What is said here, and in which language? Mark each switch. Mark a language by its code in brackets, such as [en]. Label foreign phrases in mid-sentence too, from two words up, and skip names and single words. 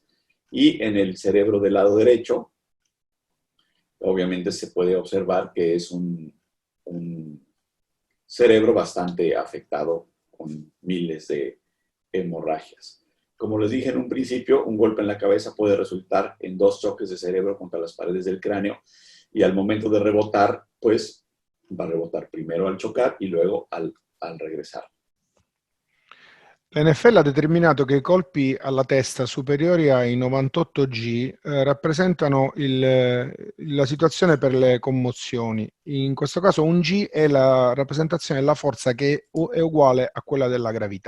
[es] Y en el cerebro del lado derecho, obviamente se puede observar que es un cerebro bastante afectado con miles de hemorragias. Como les dije en un principio, un golpe en la cabeza puede resultar en 2 choques de cerebro contra las paredes del cráneo y al momento de rebotar, pues va a rebotar primero al chocar y luego al regresar. [it] L'NFL ha determinato che i colpi alla testa superiori ai 98 G rappresentano la situazione per le commozioni. In questo caso un G è la rappresentazione della forza che è uguale a quella della gravità.